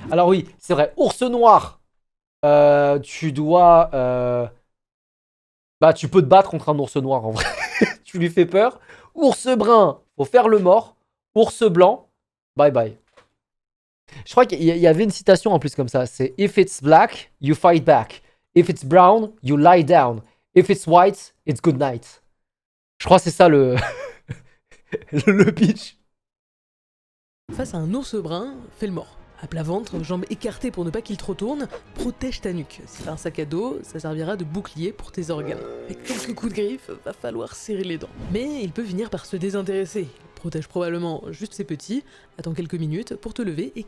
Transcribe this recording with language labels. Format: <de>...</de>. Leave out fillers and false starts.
<fr>Alors oui, c'est vrai, ours noir, tu dois... Bah tu peux te battre contre un ours noir en vrai, tu lui fais peur. Ours brun, faut faire le mort. Ours blanc, bye bye. Je crois qu'il y avait une citation en plus comme ça.</fr> <en>C'est If it's black, you fight back. If it's brown, you lie down. If it's white, it's good night.</en> <fr>Je crois que c'est ça le... le pitch. Face à un ours brun, fais le mort. À plat ventre, jambes écartées pour ne pas qu'il te retourne, protège ta nuque. Si t'as un sac à dos, ça servira de bouclier pour tes organes. Avec quelques coups de griffe, va falloir serrer les dents. Mais il peut finir par se désintéresser. Il protège probablement juste ses petits, attends quelques minutes pour te lever et</fr>